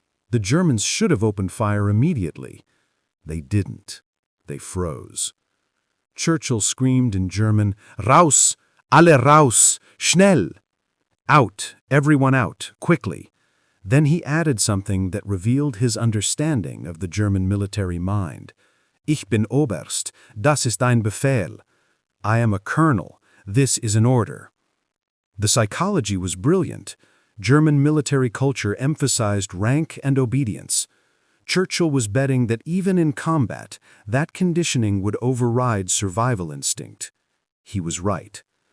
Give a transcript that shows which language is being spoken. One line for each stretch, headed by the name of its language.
English: The Germans should have opened fire immediately. They didn't. They froze. Churchill screamed in German,
German: "Raus! Alle raus! Schnell!"
English: Out, everyone out, quickly. Then he added something that revealed his understanding of the German military mind.
German: "Ich bin Oberst, das ist ein Befehl."
English: I am a colonel, this is an order. The psychology was brilliant. German military culture emphasized rank and obedience. Churchill was betting that even in combat, that conditioning would override survival instinct. He was right.